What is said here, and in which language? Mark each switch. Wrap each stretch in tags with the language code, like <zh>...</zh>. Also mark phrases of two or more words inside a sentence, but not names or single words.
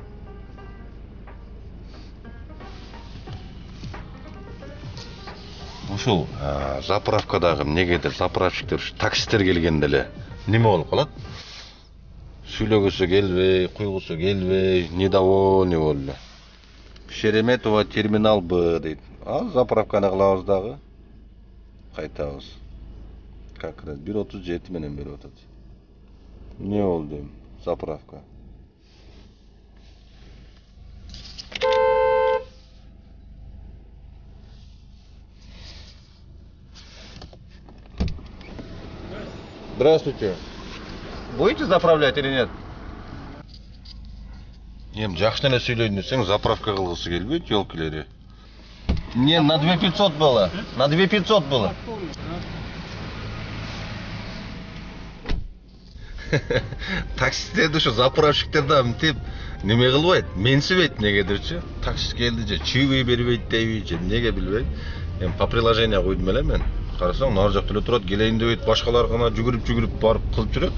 <ky>Ушул заправкадагы негедир заправщиктер таксисттер келгенде эле неме болуп калат? Сүйлөгөсү келбей, куйгусу келбей, недовольный болду. Шереметова терминал Б дейт. Ал заправканы кылабыз дагы. Кайтабыз.</ky> <ru>Как раз</ru> <ky>1,37 менен берип атат. Не болду эми? Заправка.</ky> <ru>Здравствуйте. Будете заправлять или нет?</ru> <ky>Ем жакшы эле сүйлөйүн десең, заправка кылгысы келбейт, ёлкилери.</ky> <ru>Не, на 2500 было. На 2500 было.</ru> <ky>Таксисттерди ушу заправщиктер да мынтип неме кылбайт, менсибейт негедирчи. Таксист келди же чыгыбай бербейт дейби, же эмнеге билбейм. Эми</ky> <ru>по приложение</ru> <ky>койдум эле мен. Карасаң, нар жакта эле турат, келейин дебейт, башкалар гана жүгүрүп барып кылып жүрөт.</ky>